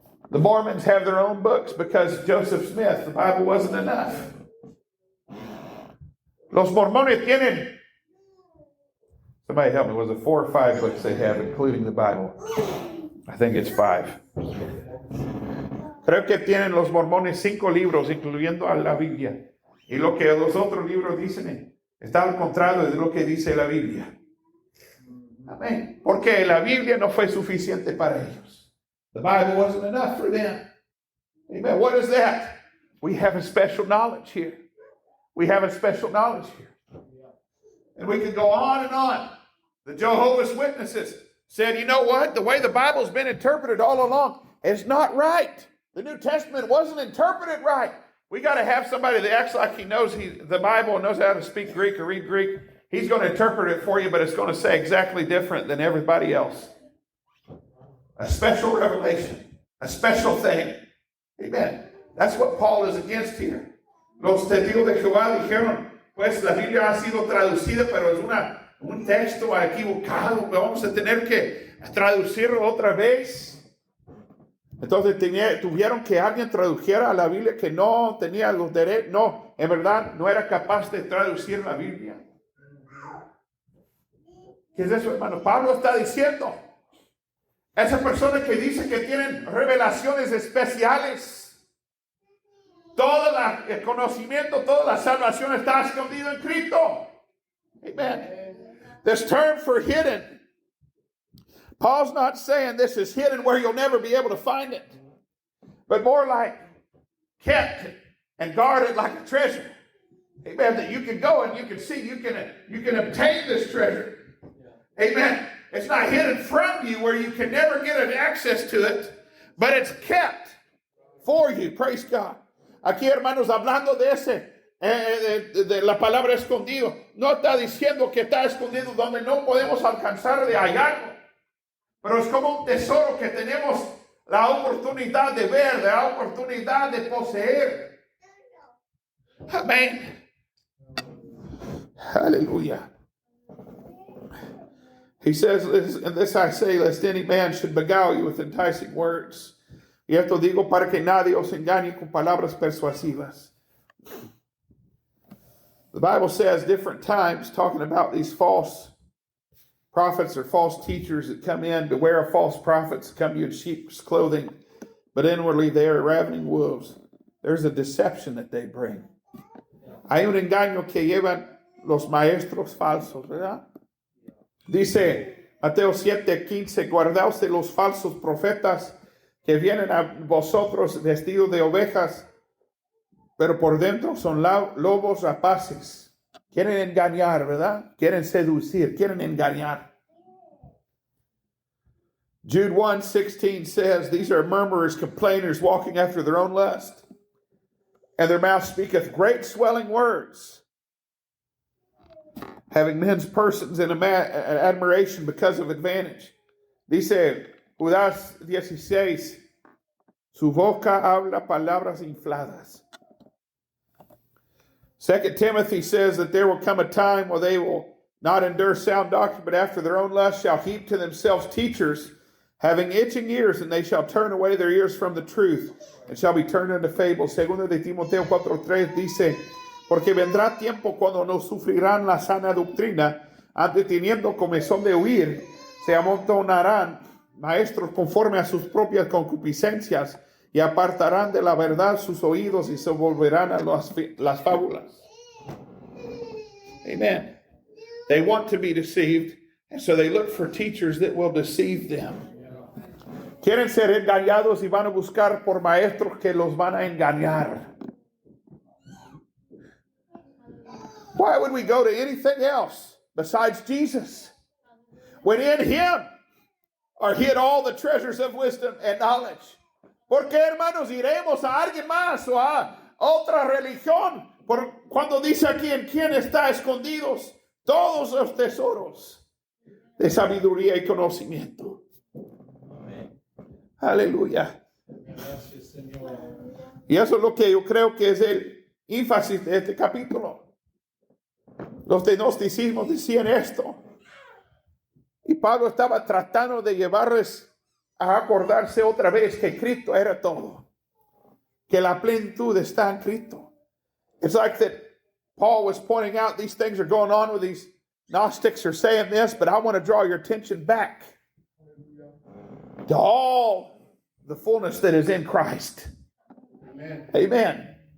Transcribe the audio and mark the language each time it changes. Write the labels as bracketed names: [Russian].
[English] The Mormons have their own books because Joseph Smith, the Bible wasn't enough. [Spanish] Los mormones tienen, [English] somebody help me, was it 4 or 5 books they have, including the Bible? I think it's 5. [Spanish] Creo que tienen los mormones 5 libros, incluyendo a la Biblia. Y lo que los otros libros dicen está al contrario de lo que dice la Biblia. Amén. Porque la Biblia no fue suficiente para ellos. [English] The Bible wasn't enough for them. Amen. What is that? We have a special knowledge here. We have a special knowledge here. And we can go on and on. The Jehovah's Witnesses said, you know what? The way the Bible's been interpreted all along is not right. The New Testament wasn't interpreted right. We got to have somebody that acts like he knows the Bible and knows how to speak Greek or read Greek. He's going to interpret it for you, but it's going to say exactly different than everybody else. A special revelation. A special thing. Amen. That's what Paul is against here. [Spanish] Los testigos de Jehová dijeron, pues la Biblia ha sido traducida, pero es un texto equivocado. Vamos a tener que traducirlo otra vez. Entonces tuvieron que alguien tradujera a la Biblia que no tenía los derechos. No, en verdad no era capaz de traducir la Biblia. ¿Qué es eso, hermano? Pablo está diciendo, esa persona que dice que tienen revelaciones especiales, todo el conocimiento, toda la salvación está escondido en Cristo. [English] Amen. This term for hidden, Paul's not saying this is hidden where you'll never be able to find it, but more like kept and guarded like a treasure. Amen. That you can go and you can see, you can obtain this treasure. Amen. It's not hidden from you where you can never get access to it, but it's kept for you. Praise God. [Spanish] Aquí, hermanos, hablando de de la palabra escondido, no está diciendo que está escondido donde no podemos alcanzar de hallarlo, pero es como un tesoro que tenemos la oportunidad de ver, la oportunidad de poseer. Amén. Hallelujah. [English] He says, and this I say, lest any man should beguile you with enticing words. [Spanish] Y esto digo para que nadie os engañe con palabras persuasivas. [English] The Bible says different times talking about these false prophets or false teachers that come in. Beware of false prophets that come to you in sheep's clothing, but inwardly they are ravening wolves. There's a deception that they bring. [Spanish] Hay un engaño que llevan los maestros falsos, ¿verdad? Dice Mateo 7:15, guardaos de los falsos profetas que vienen a vosotros vestidos de ovejas, pero por dentro son lobos rapaces. Quieren engañar, ¿verdad? Quieren seducir, quieren engañar. [English] Jude 1:16 says, these are murmurers, complainers, walking after their own lust, and their mouth speaketh great swelling words, having men's persons in admiration because of advantage. [Spanish] Dice Judas 16, su boca habla palabras infladas. [English] 2 Timothy says that there will come a time where they will not endure sound doctrine, but after their own lust shall heap to themselves teachers, having itching ears, and they shall turn away their ears from the truth, and shall be turned into fables. [Spanish] Segundo de Timoteo 4:3 dice, porque vendrá tiempo cuando no sufrirán la sana doctrina, antes teniendo comezón de huir, se amontonarán maestros conforme a sus propias concupiscencias y apartarán de la verdad sus oídos y se volverán a las fábulas. [English] Amen. They want to be deceived, and so they look for teachers that will deceive them. [Spanish] Quieren ser engañados y van a buscar por maestros que los van a engañar. [English] Why would we go to anything else besides Jesus, when in Him are hid all the treasures of wisdom and knowledge? [Spanish] ¿Por qué, hermanos, iremos a alguien más o a otra religión? Cuando dice aquí en quién está escondidos todos los tesoros de sabiduría y conocimiento. Amén. Aleluya. Gracias, Señor. Y eso es lo que yo creo que es el énfasis de este capítulo. Los de gnosticismo decían esto. Y Pablo estaba tratando de llevarles a acordarse otra vez que Cristo era todo. Que la plenitud está en Cristo. [English] It's like that Paul was pointing out these things are going on with these Gnostics are saying this, but I want to draw your attention back to all the fullness that is in Christ. Amen. Amen.